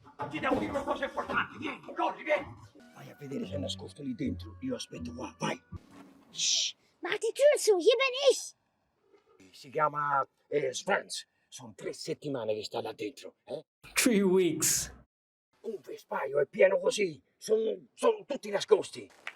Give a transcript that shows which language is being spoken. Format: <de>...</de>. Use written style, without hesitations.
<it>Ti devo dire una cosa importante, vieni, corri, vieni. Vai a vedere se è nascosto lì dentro, io aspetto qua, vai.</it> <de>Shh, mach die Tür zu, hier bin ich.</de> <it>Si chiama Franz, sono 3 settimane che sta là dentro,</it> <en>3 weeks.</en> <it>Un vespaio è pieno così, sono tutti nascosti.</it>